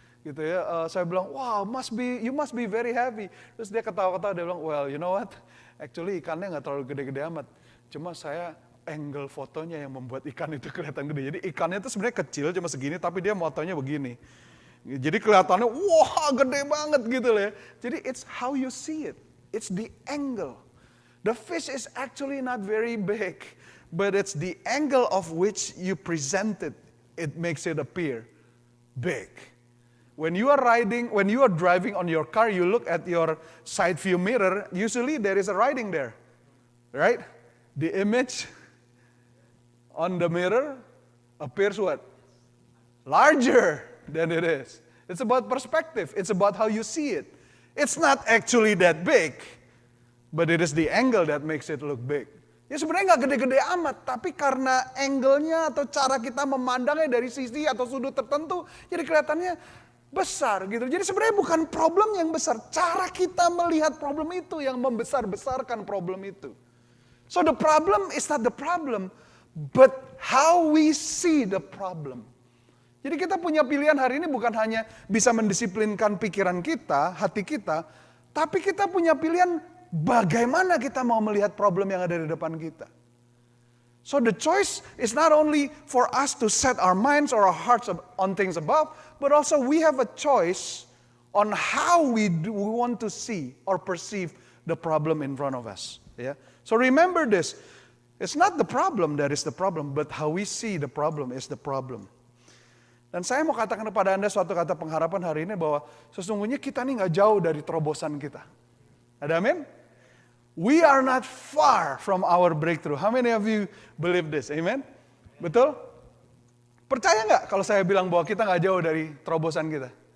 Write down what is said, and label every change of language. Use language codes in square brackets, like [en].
[id] Gitu ya, saya bilang, [en] wow, you must be very happy. [id] Terus dia ketawa-ketawa, dia bilang, [en] well, you know what? Actually [id] ikannya nggak terlalu gede-gede amat. Cuma saya angle fotonya yang membuat ikan itu kelihatan gede. Jadi ikannya itu sebenarnya kecil, cuma segini, tapi dia motonya begini. Jadi kelihatannya, wah gede banget gitu loh ya. Jadi [en] it's how you see it. It's the angle. The fish is actually not very big, but it's the angle of which you present it. It makes it appear big. When you are driving on your car, you look at your side view mirror, usually there is a writing there, right? The image on the mirror appears what? Larger than it is. It's about perspective. It's about how you see it. It's not actually that big, but it is the angle that makes it look big. [id] Ya sebenarnya nggak gede-gede amat, tapi karena angle-nya atau cara kita memandangnya dari sisi atau sudut tertentu, jadi kelihatannya besar gitu. Jadi sebenarnya bukan problem yang besar, cara kita melihat problem itu yang membesar-besarkan problem itu. [en] So the problem is not the problem, but how we see the problem. [id] Jadi kita punya pilihan hari ini bukan hanya bisa mendisiplinkan pikiran kita, hati kita, tapi kita punya pilihan bagaimana kita mau melihat problem yang ada di depan kita. [en] So the choice is not only for us to set our minds or our hearts on things above, but also we have a choice on how we want to see or perceive the problem in front of us. Yeah? So remember this, it's not the problem that is the problem, but how we see the problem is the problem. [id] Dan saya mau katakan kepada Anda suatu kata pengharapan hari ini bahwa sesungguhnya kita ini nggak jauh dari terobosan kita. Ada amin? [en] We are not far from our breakthrough. How many of you believe this? [id] Amen? Betul? Percaya nggak kalau saya bilang bahwa kita nggak jauh dari terobosan kita?